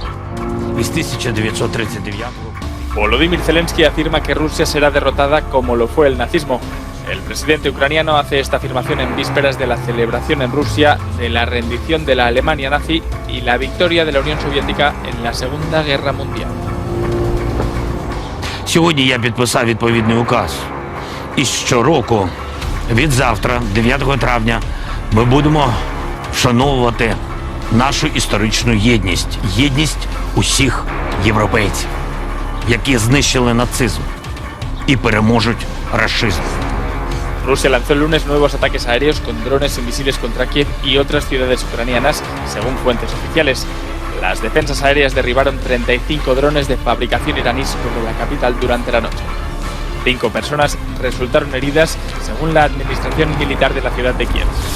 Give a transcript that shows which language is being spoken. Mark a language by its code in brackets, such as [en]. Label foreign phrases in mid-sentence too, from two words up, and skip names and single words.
[es] Volodymyr Zelensky afirma que Rusia será derrotada como lo fue el nazismo. El presidente ucraniano hace esta afirmación en vísperas de la celebración en Rusia de la rendición de la Alemania nazi y la victoria de la Unión Soviética en la Segunda Guerra Mundial. [uk] Сьогодні я підписав відповідний указ. І щороку, від завтра, 9 травня, ми будемо вшановувати нашу історичну єдність. Єдність усіх європейців, які знищили нацизм і переможуть рашизм. [es] Rusia lanzó el lunes nuevos ataques aéreos con drones y misiles contra Kiev y otras ciudades ucranianas, según fuentes oficiales. Las defensas aéreas derribaron 35 drones de fabricación iraní sobre la capital durante la noche. 5 personas resultaron heridas, según la administración militar de la ciudad de Kiev.